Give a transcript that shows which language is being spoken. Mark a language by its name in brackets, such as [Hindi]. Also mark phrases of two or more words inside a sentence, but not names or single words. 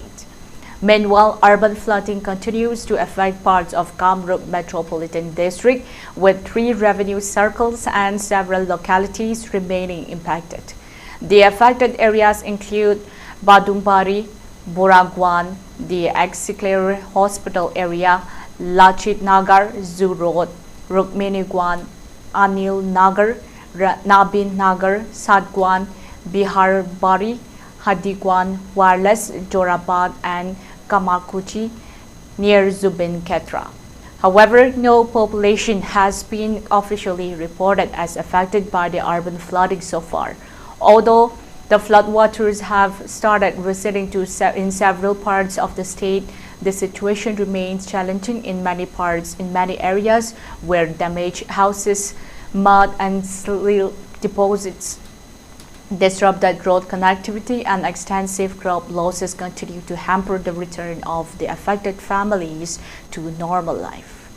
[English] Meanwhile, urban flooding continues to affect parts of Kamrup Metropolitan District, with 3 revenue circles and several localities remaining impacted. The affected areas include Badumbari, Buragwan, the Exicler Hospital area, Lachit Nagar, Zoo Road, Rukminigwan, Anil Nagar, Nabin Nagar, Sadgwan, Bihar Bari, Hadigwan, Wireless, Jorabad, and Kamakuchi near Zubin Ketra. However, no population has been officially reported as affected by the urban flooding so far. Although the floodwaters have started receding in several parts of the state, the situation remains challenging in many areas where damaged houses, mud and soil deposits, disrupted road connectivity, and extensive crop losses continue to hamper the return of the affected families to normal life.